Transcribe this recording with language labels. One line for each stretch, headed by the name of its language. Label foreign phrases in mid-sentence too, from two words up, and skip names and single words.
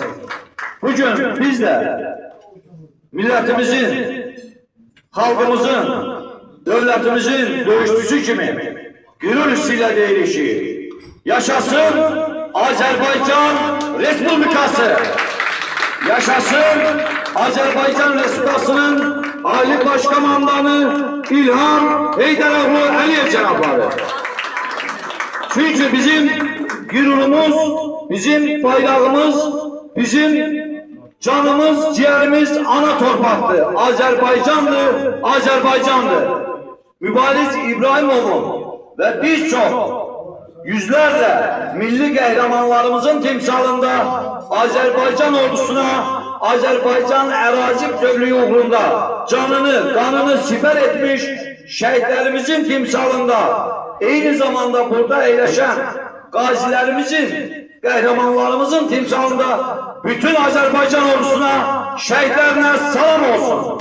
Azerbaijani: Bugün biz də millətimizin, xalqımızın, dövlətimizin döyüşçüsü kimi qürur hissi ilə deyirik ki, yaşasın Azərbaycan Respublikası! Yaşasın Azərbaycan Respublikasının Ali Başkomandanı İlham Heydəroğlu Əliyev cənabları. Çünkü bizim gürurumuz, bizim bayrağımız, bizim canımız, ciğerimiz ana torpaktı. Azerbaycan'dı, Azerbaycan'dı.
Turkish: Mübariz İbrahimov'un ve birçok yüzlerle milli kahramanlarımızın timsalında Azerbaycan ordusuna,
Azerbaijani: Azerbaycan ərazi bütövlüğü uğrunda canını,
Turkish: kanını siper etmiş şehitlerimizin timsalında, aynı zamanda burada eğleşen gazilerimizin, kahramanlarımızın timsalında bütün Azerbaycan ordusuna, şehitlerine selam olsun.